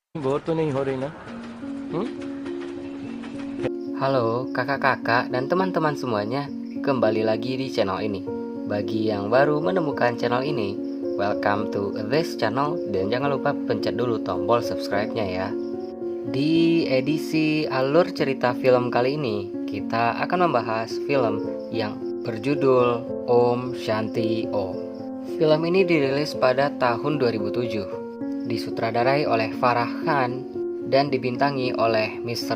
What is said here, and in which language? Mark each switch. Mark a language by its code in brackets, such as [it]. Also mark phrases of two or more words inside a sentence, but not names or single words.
[hi] बोर तो नहीं हो रही ना? [id] Halo kakak-kakak dan teman-teman semuanya, kembali lagi di channel ini. Bagi yang baru menemukan channel ini, [en] welcome to this channel [id] dan jangan lupa pencet dulu tombol subscribe-nya ya. Di edisi alur cerita film kali ini, kita akan membahas film yang berjudul Om Shanti Om. Film ini dirilis pada tahun 2007, disutradarai oleh Farah Khan dan dibintangi oleh Mr.